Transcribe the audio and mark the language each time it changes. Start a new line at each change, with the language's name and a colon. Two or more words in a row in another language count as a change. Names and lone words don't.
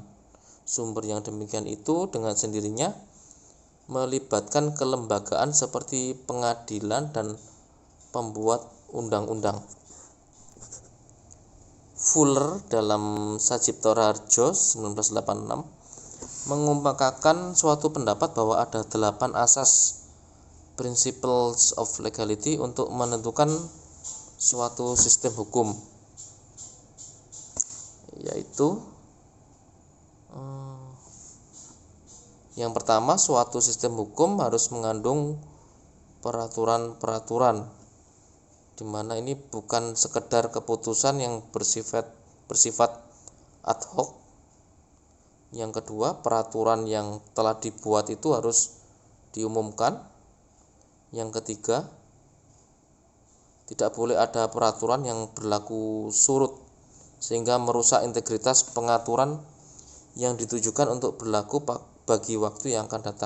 Indonesian: Sumber yang demikian itu dengan sendirinya melibatkan kelembagaan seperti pengadilan dan pembuat undang-undang. Fuller dalam Sajipto Raharjo 1986 mengemukakan suatu pendapat bahwa ada 8 asas
English: principles of legality
Indonesian: untuk menentukan suatu sistem hukum, yaitu yang pertama, suatu sistem hukum harus mengandung peraturan-peraturan, di mana ini bukan sekedar keputusan yang bersifat
Latin: ad hoc.
Indonesian: Yang kedua, peraturan yang telah dibuat itu harus diumumkan. Yang ketiga, tidak boleh ada peraturan yang berlaku surut sehingga merusak integritas pengaturan yang ditujukan untuk berlaku bagi waktu yang akan datang.